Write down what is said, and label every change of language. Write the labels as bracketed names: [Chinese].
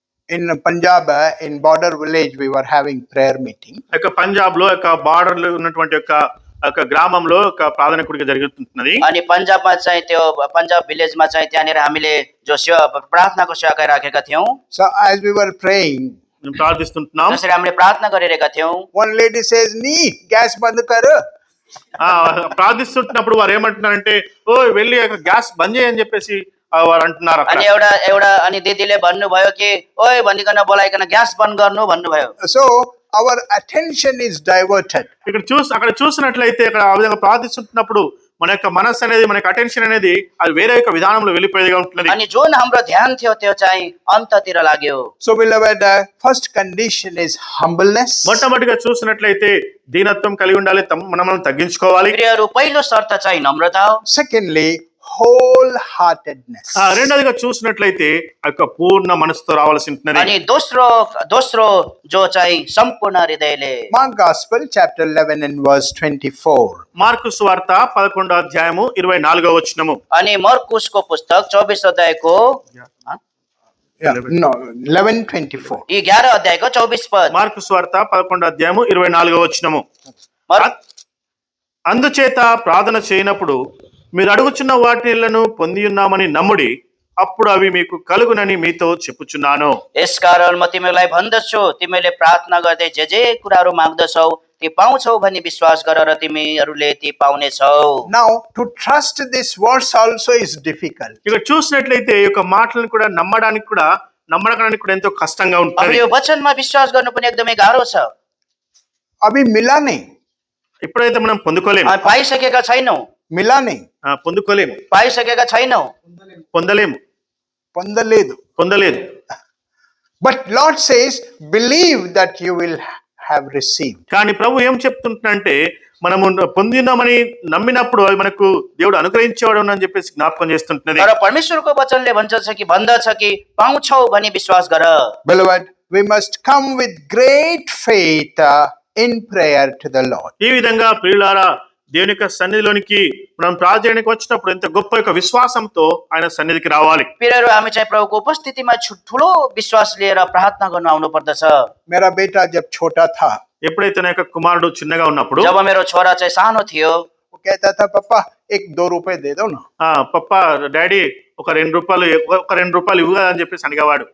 [English] In Punjab, in border village, we were having prayer meeting. [Telugu] యొక్క పంజాబ్ లో యొక్క border లో ఉన్నటువంటి యొక్క గ్రామంలో ఒక ప్రార్థన కూడిక జరుగుతున్నది. [Nepali] अनि पन्जाबमा चाहिँ त्यो पन्जाब भिलेजमा चाहिँ त्यहाँनिर हामीले जो प्रार्थनाको सेवा गरिराखेका थियौँ। [English] So, as we were praying, [Telugu] మేము ప్రార్థిస్తుంటున్నాం. [Nepali] जसरी हामीले प्रार्थना गरिरहेका थियौँ, [English] one lady says, [Hindi] "Nee, gas band kar." [Telugu] ప్రార్థిస్తుంటున్నప్పుడు వారు ఏమంటున్నారంటే, ఓ వెళ్ళి గ్యాస్ బంద్ చేయని చెప్పేసి వారు అంటున్నారు. [Nepali] अनि एउटा अनि दिदीले भन्नुभयो कि ओइ भनिकन बोलाइकन ग्यास बन्द गर्नु भन्नुभयो। [English] So, our attention is diverted. [Telugu] అక్కడ చూసినట్లయితే అక్కడ ఆ విధంగా ప్రార్థిస్తున్నప్పుడు మన యొక్క మనస్సు అనేది, మన యొక్క అటెన్షన్ అనేది అది వేరే యొక్క విధానంలో వెళ్ళిపోయేదిగా ఉంటున్నది. [Nepali] अनि जुन हाम्रो ध्यान थियो त्यो चाहिँ अन्ततिर लाग्यो। [English] So, beloved, first condition is humbleness. [Telugu] మొట్టమొదటిగా చూసినట్లయితే దీనత్వం కలిగి ఉండాలి, మనం తగ్గించుకోవాలి. [Nepali] प्रियहरू, पहिलो शर्त चाहिँ नम्रता हो। [English] Secondly, wholeheartedness. [Telugu] రెండోదిగా చూసినట్లయితే ఆ యొక్క పూర్ణ మనసుతో రావాల్సి ఉంటున్నది. [Nepali] अनि दोस्रो जो चाहिँ सम्पूर्ण हृदयले। [English] Mark Gospel, chapter 11 and verse 24. [Telugu] Mark సువార్త 11వ అధ్యాయము 24వ వచనము. [Nepali] अनि मर्कुसको पुस्तक 24 अध्यायको [English] Yeah, no, 11:24. [Nepali] 11 अध्यायको 24 पद। [Telugu] మార్కు సువార్త 11వ అధ్యాయము 24వ వచనము. [Nepali] मर- [Telugu] అందుచేత ప్రార్థన చేయనప్పుడు మీరు అడుగుచున్న వాటిలను పొంది ఉన్నామని నమ్ముడి, అప్పుడు అవి మీకు కలుగునని మీతో చెప్పుచున్నాను. [Nepali] यसकारण म तिमीलाई भन्दछु, तिमीले प्रार्थना गर्दै जे कुराहरू माग्दछौ ती पाउँछौ भनी विश्वास गर र तिमीहरूले ती पाउनेछौ। [English] Now, to trust this verse also is difficult. [Telugu] ఇక్కడ చూసినట్లయితే ఈ యొక్క మాటలను కూడా నమ్మడానికి కూడా ఎంతో కష్టంగా [Nepali] अब [Telugu] ఉంటుంది. [Nepali] यो वचनमा विश्वास गर्नु पनि एकदमै गाह्रो छ। [Hindi] अभी मिला नहीं, [Telugu] ఎప్పుడైతే మనం పొందుకోలేము, [Nepali] हामी पाइसकेका छैनौँ, [Telugu] పొందుకోలేము, [Nepali] पाइसकेका छैनौँ। [Telugu] పొందలేము, పొందలేదు. [English] But Lord says, believe that you will have received. [Telugu] కానీ ప్రభు ఏం చెప్తుంటున్నంటే మనము పొందినామని నమ్మినప్పుడు అది మనకు దేవుడు అనుగ్రహించేవాడు అని చెప్పేసి జ్ఞాపకం చేస్తుంటున్నది. [Nepali] तर परमेश्वरको वचनले भन्दछ कि पाउँछौ भनी विश्वास गर। [English] Beloved, we must come with great faith in prayer to the Lord. [Telugu] ఈ విధంగా ప్రియులారా, దేవుని యొక్క సన్నిధిలోనికి మనం ప్రార్థనకి వచ్చినప్పుడు ఎంత గొప్ప యొక్క విశ్వాసంతో ఆయన సన్నిధికి రావాలి. [Nepali] प्रियहरू, हामी चाहिँ प्रभुको उपस्थितिमा ठुलो विश्वास लिएर प्रार्थना गर्नु आउनु पर्दछ। [Hindi] मेरा बेटा जब छोटा था, [Telugu] ఎప్పుడైతే నా యొక్క కుమారుడు చిన్నగా ఉన్నప్పుడు [Nepali] जब मेरो छोरा चाहिँ सानो थियो, [Hindi] वो कहता था, पापा 1-2 रुपए दे दो ना. [Telugu] పప్ప డాడీ ఒక 2 రూపాయలు ఇవ్వు కదా అని చెప్పేసి అడిగేవాడు.